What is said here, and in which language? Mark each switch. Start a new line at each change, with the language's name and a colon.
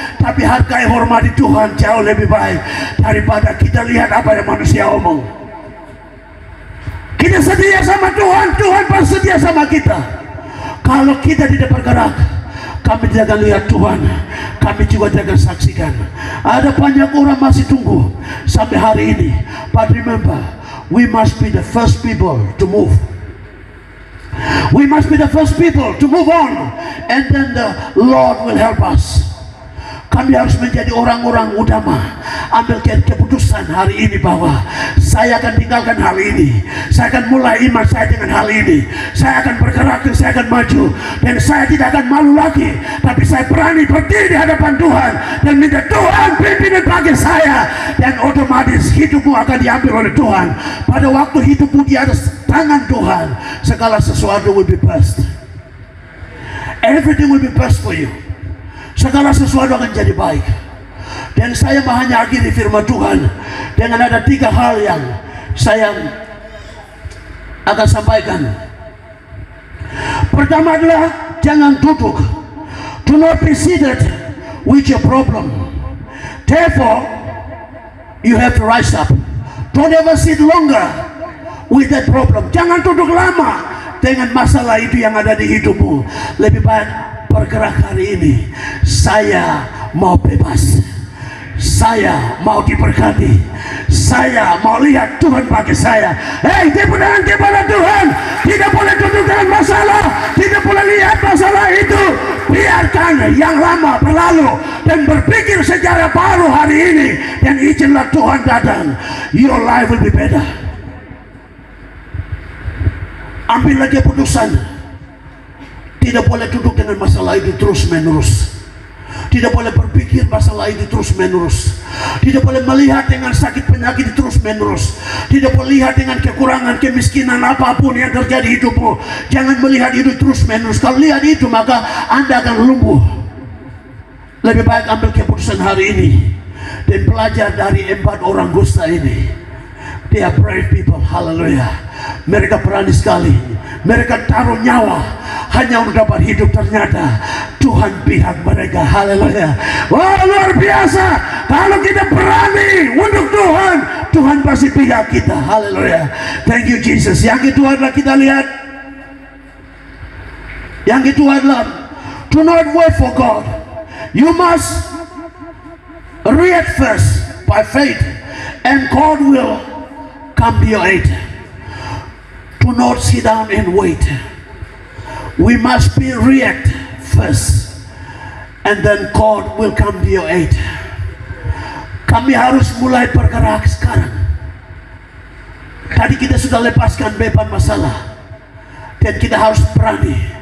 Indonesian: Tapi hargai hormati Tuhan jauh lebih baik daripada kita lihat apa yang manusia omong. Kita setia sama Tuhan, Tuhan pasti setia sama kita. Kalau kita tidak bergerak, kami tidak akan lihat Tuhan, kami juga tidak akan saksikan. Ada banyak orang masih tunggu sampai hari ini.
English: But remember, we must be the first people to move. We must be the first people to move on, and then the Lord will help us.
Indonesian: Kami harus menjadi orang-orang utama. Ambil keputusan hari ini bahwa saya akan tinggalkan hal ini. Saya akan mulai iman saya dengan hal ini. Saya akan bergerak dan saya akan maju. Dan saya tidak akan malu lagi. Tapi saya berani berdiri di hadapan Tuhan dan minta Tuhan pimpin bagi saya. Dan otomatis hidupmu akan diambil oleh Tuhan. Pada waktu hidupmu di atas tangan Tuhan, segala sesuatu
English: will be best. Everything will be best for you.
Indonesian: Segala sesuatu akan jadi baik. Dan saya hanya akhiri firman Tuhan dengan ada 3 hal yang saya akan sampaikan. Pertama adalah jangan duduk.
English: Do not be seated with your problem. Therefore, you have to rise up. Don't ever sit longer with that problem.
Indonesian: Jangan duduk lama dengan masalah itu yang ada di hidupmu. Lebih baik bergerak hari ini. Saya mau bebas. Saya mau diberkati. Saya mau lihat Tuhan pakai saya. Hei, dipegang kepada Tuhan. Tidak boleh duduk dengan masalah. Tidak boleh lihat masalah itu. Biarkan yang lama berlalu dan berpikir secara baru hari ini. Dan izinlah Tuhan datang.
English: Your life will be better.
Indonesian: Ambillah keputusan. Tidak boleh duduk dengan masalah itu terus menerus. Tidak boleh berpikir masalah itu terus menerus. Tidak boleh melihat dengan sakit penyakit terus menerus. Tidak boleh lihat dengan kekurangan, kemiskinan apapun yang terjadi hidupmu. Jangan melihat itu terus menerus. Kalau lihat itu maka Anda akan lumpuh. Lebih baik ambil keputusan hari ini dan belajar dari 4 orang kusta ini.
English: They are brave people, hallelujah.
Indonesian: Mereka berani sekali. Mereka taruh nyawa hanya untuk dapat hidup. Ternyata Tuhan pihak mereka, haleluya. Wah, luar biasa. Kalau kita berani untuk Tuhan, Tuhan pasti pihak kita, haleluya.
English: Thank you Jesus.
Indonesian: Yang kedua adalah kita lihat, yang kedua adalah
English: do not wait for God. You must react first by faith, and God will come to your aid. Do not sit down and wait. We must react first, and then God will come to your aid.
Indonesian: Kami harus mulai bergerak sekarang. Tadi kita sudah lepaskan beban masalah, dan kita harus berani.